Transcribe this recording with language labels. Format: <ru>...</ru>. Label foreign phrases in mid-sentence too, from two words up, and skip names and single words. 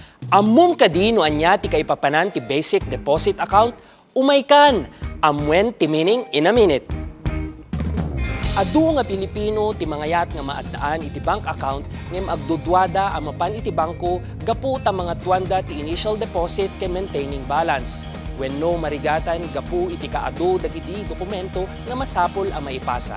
<ilo>Ammom kadino anya ti kaipapanan ti</ilo> <en>basic deposit account,</en> <ilo>umay kan, amwen ti meaning</ilo> <en>in a minute.</en> <ilo>Adu nga Pilipino ti mangayat nga maadaan iti bank account ngem agdudwada a mapan iti bangko gapu ta mga tuanda ti</ilo> <en>initial deposit</en> <ilo>ken</ilo> <en>maintaining balance.</en> <ilo>Wenno marigatan gapu iti kaadu dagiti dokumento nga masapol a maipasa.</ilo>